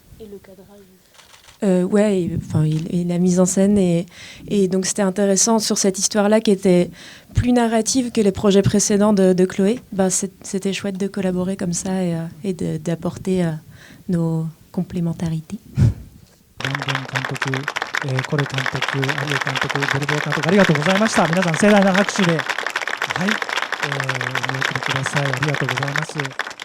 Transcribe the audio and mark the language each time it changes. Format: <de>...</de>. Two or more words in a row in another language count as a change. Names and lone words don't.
<fr>Et le cadrage. Et la mise en scène. Et donc, c'était intéressant sur cette histoire-là qui était plus narrative que les projets précédents de Chloé. C'était chouette de collaborer comme ça et d'apporter nos complémentarités.</fr> <ja>ブランドン監督、コレ監督、有江監督、ベルボー監督、ありがとうございました。皆さん盛大な拍手で、はい、お見送りください。ありがとうございます。</ja>